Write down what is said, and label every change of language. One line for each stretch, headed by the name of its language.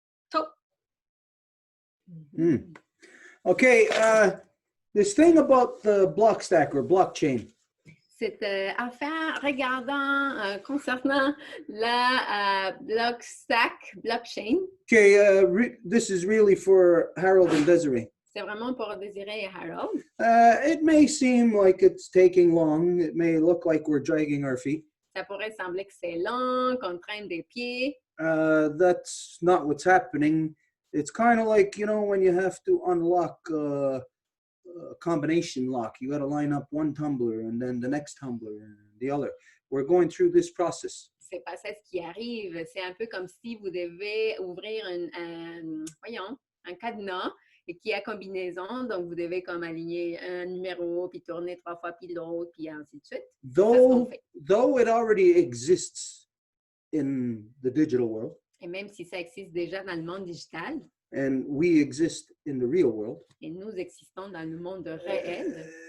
English: So. Okay, this thing about the block stack or blockchain.
French: Cette affaire regardant concernant la blockchain.
English: Okay, this is really for Harold and Desiree.
French: C'est vraiment pour Désirée et Harold.
English: It may seem like it's taking long. It may look like we're dragging our feet.
French: Ça pourrait sembler que c'est long, qu'on traîne des pieds.
English: That's not what's happening. It's kind of like, you know, when you have to unlock a combination lock. You got to line up one tumbler and then the next tumbler and the other. We're going through this process.
French: C'est pas ça ce qui arrive. C'est un peu comme si vous devez ouvrir un cadenas et qui a combinaison. Donc, vous devez comme aligner un numéro, puis tourner 3 fois, puis l'autre, puis ainsi de suite.
English: Though it already exists in the digital world.
French: Et même si ça existe déjà dans le monde digital.
English: and we exist in the real world,
French: et nous existons dans le monde réel,